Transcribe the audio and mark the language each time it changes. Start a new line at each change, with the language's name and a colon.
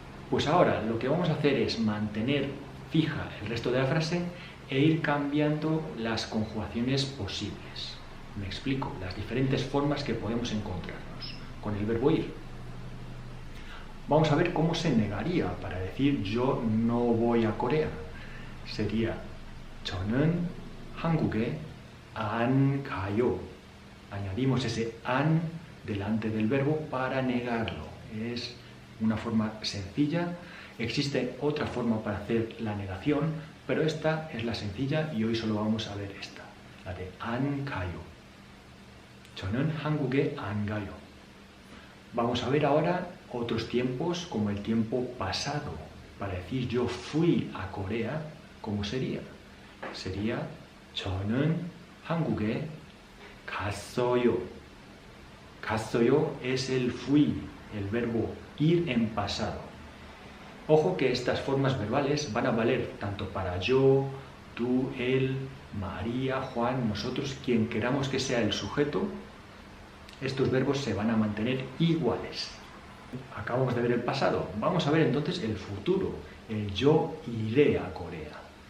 Spanish: Pues ahora lo que vamos a hacer es mantener fija el resto de la frase e ir cambiando las conjugaciones posibles. Me explico, las diferentes formas que podemos encontrarnos con el verbo ir. Vamos a ver cómo se negaría para decir yo no voy a Corea.
Korean: Sería 저는 한국에 안 가요.
Spanish: Añadimos ese an delante del verbo para negarlo. Es una forma sencilla. Existe otra forma para hacer la negación, pero esta es la sencilla y hoy solo vamos a ver esta, la de 안 가요.
Korean: 저는 한국에 안 가요.
Spanish: Vamos a ver ahora otros tiempos como el tiempo pasado. Para decir yo fui a Corea, ¿cómo sería?
Korean: Sería 저는 한국에 갔어요.
Spanish: 갔어요 es el fui, el verbo ir en pasado. Ojo que estas formas verbales van a valer tanto para yo, tú, él, María, Juan, nosotros, quien queramos que sea el sujeto. Estos verbos se van a mantener iguales. Acabamos de ver el pasado, vamos a ver entonces el futuro, el yo iré a Corea.